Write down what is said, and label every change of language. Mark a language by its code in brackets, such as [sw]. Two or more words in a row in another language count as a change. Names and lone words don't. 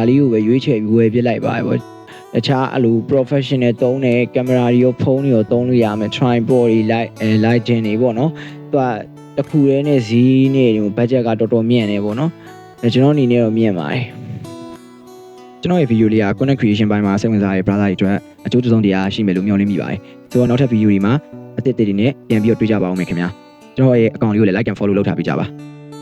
[my] လေးကိုပဲရွေးချယ်ပြီးဝယ်ပြလိုက်ပါတယ်ပေါ့တခြားအလို professional သုံးတဲ့ကင်မရာတွေရောဖုန်းတွေရောသုံးလို့ရမယ် tripod တွေ lighting တွေပေါ့နော်သူကတစ်ခုတည်းနဲ့ဈေးနဲ့ budget ကတော်တော်မြင့်နေပေါ့နော်ကျွန်တော်အနေနဲ့တော့မြင့်ပါတယ်ကျွန်တော်ရဲ့ video လေးက [en] content creation [my] ဘိုင်းမှာစိတ်ဝင်စားတဲ့ brother တွေအတွက်အကျိုးသုံးတရားရှိမယ်လို့မျှော်လင့်မိပါတယ်ဆိုတော့နောက်ထပ် video တွေမှာအသစ်တွေနဲ့ပြန်ပြီးတော့တွေ့ကြပါအောင်မယ်ခင်ဗျာကျွန်တော်ရဲ့ account လေးကိုလည်း [en] like and follow [my] လုပ်ထားပေးကြပါ